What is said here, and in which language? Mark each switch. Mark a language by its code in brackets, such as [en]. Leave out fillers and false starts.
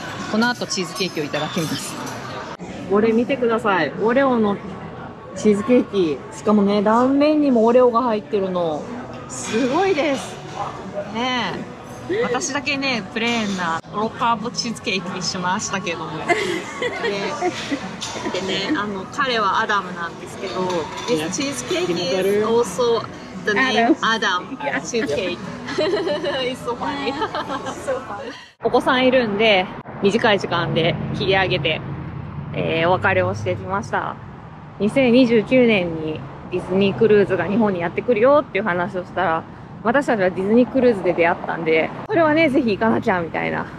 [ja] この後チーズケーキをいただきます。これ見てください。オレオのチーズケーキ、しかもね、断面にもオレオが入ってるのすごいですね。私だけね、プレーンなローカーボチーズケーキにしましたけども。でね、彼はアダムなんですけど、 [en] This cheesecake is also the name Adam cheesecake. It's so funny. [ja] お子さんいるんで、短い時間で切り上げて、お別れをしてきました。 2029年にディズニークルーズが日本にやってくるよっていう話をしたら、私たちはディズニークルーズで出会ったんで、これはね、ぜひ行かなきゃみたいな。